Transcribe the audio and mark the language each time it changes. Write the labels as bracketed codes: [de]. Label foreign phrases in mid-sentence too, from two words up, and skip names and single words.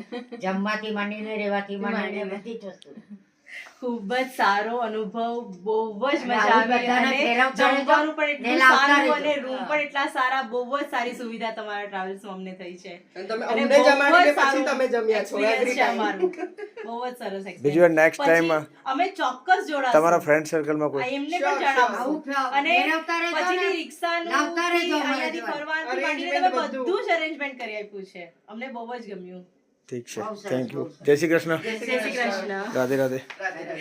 [gu] જમવાથી માંડીને રહેવાથી માંડીને બધી જ વસ્તુ ખૂબ જ સારો અનુભવ, બહુ જ મજા આવું આવી બધાને અને ફેરવતા રહેજો, જમવાનું પણ એટલું ને લાવતા સારું રહેજો. અને રૂમ પણ એટલા સારા. બહુ જ સારી સુવિધા તમારા ટ્રાવેલ્સમાં અમને થઈ છે અને તમે અને અમને બહુ જ જમાડીને પછી સારું તમે જમ્યા છો experience every છે time. અમારું. બહુ જ સરસ experience. બીજી વાર [en] next time [gu] પછી અમે ચોક્કસ જોડાશું. તમારા ફ્રેન્ડ સર્કલમાં કોઈ એમને Sure, પણ sure. જણાવશું અને ફેરવતા રહેજો ને. પછીની રિક્ષાનું લાવતા રહેજો અમારા અહીંયાથી જોડે. ફરવાનું માંડીને Arrangement તમે બધું. બધું જ અરેન્જમેન્ટ કરી આપ્યું છે. અમને બહુ જ ગમ્યું. ઠીક છે, બહુ સરસ, [en] thank you. [gu] બહુ સરસ. જય શ્રી કૃષ્ણ. જય શ્રી કૃષ્ણ. રાધે રાધે.